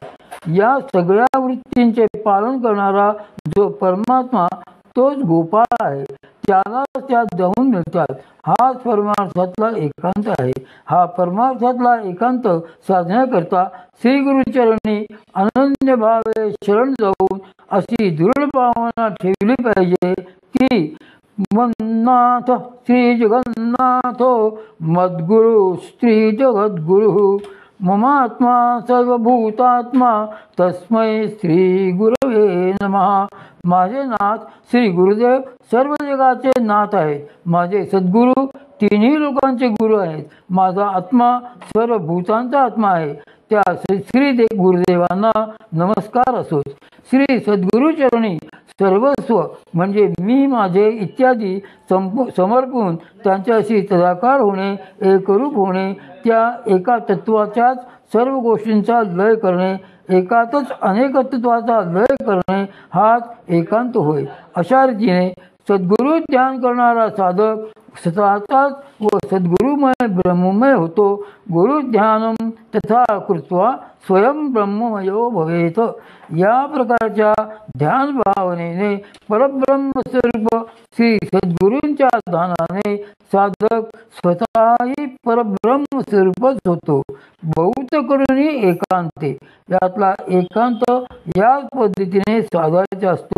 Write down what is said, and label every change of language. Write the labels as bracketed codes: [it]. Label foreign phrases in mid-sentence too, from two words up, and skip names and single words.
[mr] या सगळ्या वृत्तींचे पालन करणारा जो परमात्मा तोच गोपाळ आहे, त्याला त्या जाऊन मिळतात. हाच परमार्थातला एकांत आहे. हा परमार्थातला एकांत साधण्याकरता श्री गुरुचरणी अनन्य भावे शरण जाऊन अशी दृढ भावना ठेवली पाहिजे की [sa] मन्नाथ श्री जगन्नाथ मद्गुरु श्री जगद्गुरु ममात्मा सर्वभूतात्मा तस्मै श्री गुरवे नमः. [mr] माझे नाथ श्री गुरुदेव सर्व जगाचे नाथ आहेत. माझे सद्गुरू तिन्ही लोकांचे गुरु आहेत. माझा आत्मा सर्व भूतांचा आत्मा आहे. त्या श्री गुरुदेवांना नमस्कार असोत. श्री सद्गुरुचरणी सर्वस्व म्हणजे मी माझे इत्यादी समर्पून त्यांच्याशी तदाकार होणे, एकरूप होणे, त्या एका तत्वाच्याच सर्व गोष्टींचा लय करणे, एकातच अनेकत्वाचा लय करणे हाच एकांत होय. अशा रीतीने सद्गुरु ध्यान करणारा साधक स्वतःचाच व सद्गुरुमय ब्रह्ममय होतो. [sa] गुरु ध्यानम तथा कृत्वा स्वयं ब्रह्ममयो भवेत. [mr] या प्रकारच्या ध्यान भावनेने परब्रह्मस्वरूप श्री सद्गुरूंच्या ध्यानाने साधक स्वतःही परब्रह्मस्वरूपच होतो. बहुत करुणी एकांते, यातला एकांत याच पद्धतीने साधायचा असतो.